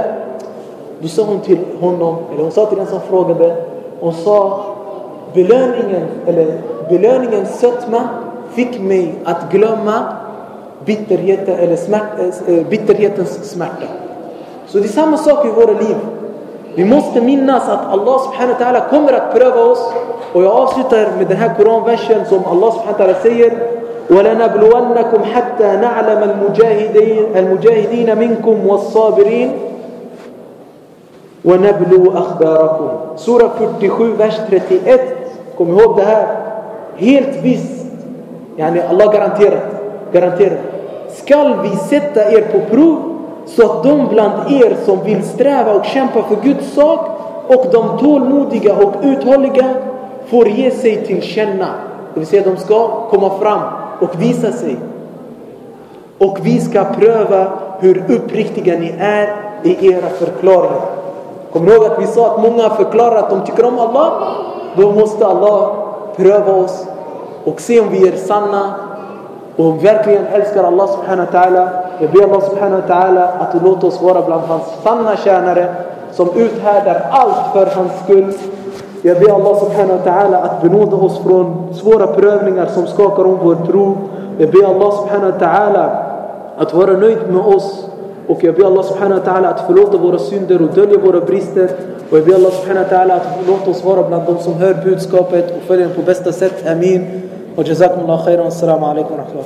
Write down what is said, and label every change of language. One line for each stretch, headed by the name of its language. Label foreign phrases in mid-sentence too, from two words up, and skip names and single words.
Swedish: Då sa hon till honom, eller hon sa till den som frågade, hon sa: belöningens sötma fick mig att glömma bitterhetens smärta. Så det är samma sak i våra liv. Vi måste minnas att Allah
Arabic: سبحانه وتعالى
Swedish: kommer att pröva oss. Och jag avslutar med den här koranversen som Allah
Arabic: سبحانه وتعالى
Swedish: säger:
Arabic: وَلَنَبْلُوَنَّكُمْ حَتَّى نَعْلَمَ الْمُجَاهِدِينَ مِنْكُمْ وَالصَّابِرِينَ وَنَبْلُوا أَخْبَارَكُمْ.
Swedish: Sura 47, vers 31. Kom ihåg det här. Helt visst. Yani Allah garanterar. Skall vi sätta er på prov, så att de bland er som vill sträva och kämpa för Guds sak och de tålmodiga och uthålliga får ge sig till känna. Det vill säga de ska komma fram och visa sig. Och vi ska pröva hur uppriktiga ni är i era förklaringar. Kom ihåg att vi sa att många förklarar att de tycker om Allah. Då måste Allah pröva oss och se om vi är sanna och verkligen älskar Allah
Arabic: سبحانه وتعالى.
Swedish: Jag ber Allah
Arabic: سبحانه وتعالى
Swedish: att låta oss vara bland hans sanna tjänare som uthärdar allt för hans skull. Jag ber Allah
Arabic: سبحانه وتعالى
Swedish: att benåda oss från svåra prövningar som skakar om vår tro. Jag ber Allah
Arabic: سبحانه وتعالى
Swedish: att vara nöjd med oss. Och jag ber Allah
Arabic: سبحانه وتعالى
Swedish: att förlåta våra synder och dölja våra brister. Och jag ber Allah
Arabic: سبحانه وتعالى
Swedish: att låta oss vara bland de som hör budskapet och följer den på bästa sätt. Amin. Och
Arabic: جزاكم الله خيرا. السلام عليكم ورحمة الله.